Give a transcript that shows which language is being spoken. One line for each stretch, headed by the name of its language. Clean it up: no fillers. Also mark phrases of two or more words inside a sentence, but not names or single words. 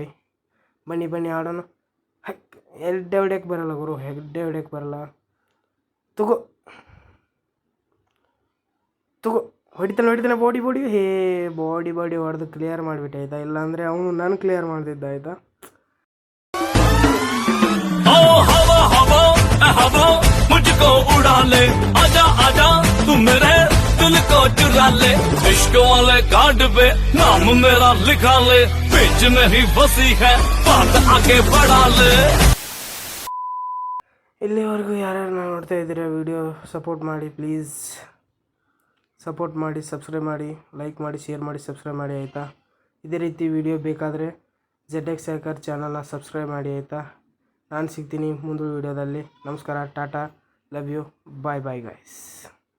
Kannada: ಬನ್ನಿ ಆಡೋಣ. ಹೆಡ್ಡೆ ಹೊಡ್ಯಕ್ಕೆ ಬರಲ್ಲ ಗುರು. ಹೆಡ್ಡೆ ಹೊಡ್ಯಕ್ಕೆ ಬರಲ್ಲ. ತುಗು ಹೊಡಿತಾನೆ. ಬಾಡಿ ಬಾಡಿ ಹೊಡೆದು ಕ್ಲಿಯರ್ ಮಾಡಿಬಿಟ್ಟೆ ಆಯಿತಾ. ಇಲ್ಲಾಂದರೆ ಅವನು ನಾನು ಕ್ಲಿಯರ್ ಮಾಡ್ತಿದ್ದ ಆಯಿತಾ.
Hindi: मुझको उड़ा ले, आजा तू मेरे दिल को चुरा ले, इश्क वाले कार्ड पे नाम मेरा लिखा ले। पेज में ही बसी है बात आगे बढ़ा ले।
Kannada: ಇಲ್ಲಿವರೆಗೂ ಯಾರ್ಯಾರು ನೋಡ್ತಾ ಇದ್ದೀರಾ ವಿಡಿಯೋ ಸಪೋರ್ಟ್ ಮಾಡಿ ಪ್ಲೀಸ್, ಸಪೋರ್ಟ್ ಮಾಡಿ, ಸಬ್ಸ್ಕ್ರೈಬ್ ಮಾಡಿ, ಲೈಕ್ ಮಾಡಿ, ಶೇರ್ ಮಾಡಿ, ಸಬ್ಸ್ಕ್ರೈಬ್ ಮಾಡಿ ಆಯಿತಾ. ಇದೇ ರೀತಿ ವಿಡಿಯೋ ಬೇಕಾದರೆ ZX ಹ್ಯಾಕರ್ ಚಾನಲ್ನ ಸಬ್ಸ್ಕ್ರೈಬ್ ಮಾಡಿ ಆಯಿತಾ. ನಾನು ಸಿಗ್ತೀನಿ ಮುಂದಿನ ವಿಡಿಯೋದಲ್ಲಿ. ನಮಸ್ಕಾರ, ಟಾಟಾ,
English: love you, bye bye guys.